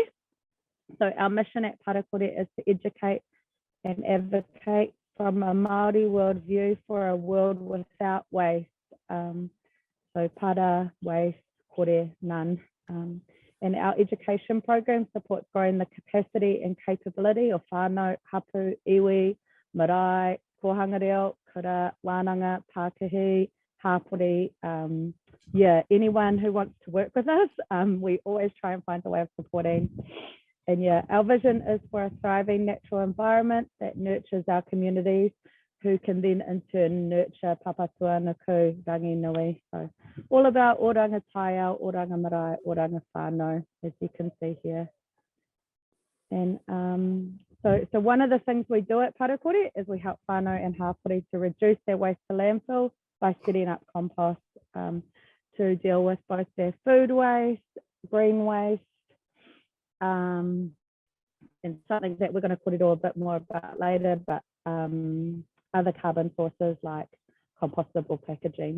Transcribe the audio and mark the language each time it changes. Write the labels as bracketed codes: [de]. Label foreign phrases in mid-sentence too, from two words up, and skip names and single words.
[en] So our mission at Parakore is to educate and advocate from a Māori worldview for a world without waste. So para, waste, kore, none. And our education program supports growing the capacity and capability of [mi] whanau, hapu, iwi, marae, kohanga reo, kura, Wānanga, Pākeha, hapori. [en] Yeah, anyone who wants to work with us, we always try and find a way of supporting. And yeah, our vision is for a thriving natural environment that nurtures our communities, who can then in turn nurture Papatuanuku, rangi nui. So all about [mi] oranga taia, oranga marae, oranga whanau, [en] as you can see here. And so one of the things we do at Parakore is we help whanau and hapori to reduce their waste to landfill by setting up compost to deal with both their food waste, green waste, and something that we're going to put it all a bit more about later, but other carbon sources like compostable packaging.